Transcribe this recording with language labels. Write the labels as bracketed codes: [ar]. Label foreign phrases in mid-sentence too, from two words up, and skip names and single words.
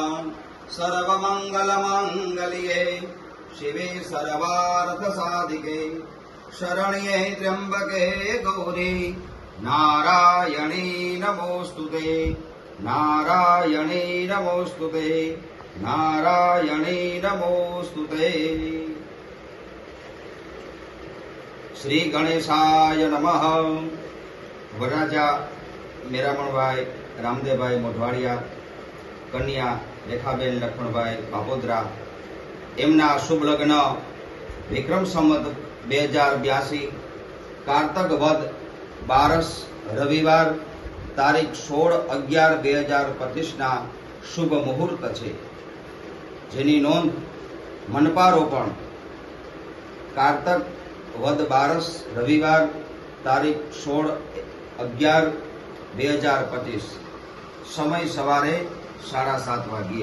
[sa] सर्वमंगलमांगल्ये शिवे सर्वार्थसाधिके शरण्ये त्र्यंबके गौरी नारायणी नमोस्तुते नारायणी नमोस्तुते नारायणी नमोस्तुते श्री गणेशाय नमः [gu] વરરાજા મેરામણભાઈ રામદેવભાઈ મોઢવાડિયા કન્યા રેખાબેન લખમણભાઈ बापोदरा એમના શુભ લગ્ન વિક્રમ સંવત 2082 કારતક વદ 12 રવિવાર તારીખ 16/11/2025 ના શુભ મુહૂર્ત છે, જેની નોંધ મનપારોપણ કારતક વદ 12 રવિવાર તારીખ 16/11/2025 સમય સવારે 7:30 વાગ્યે.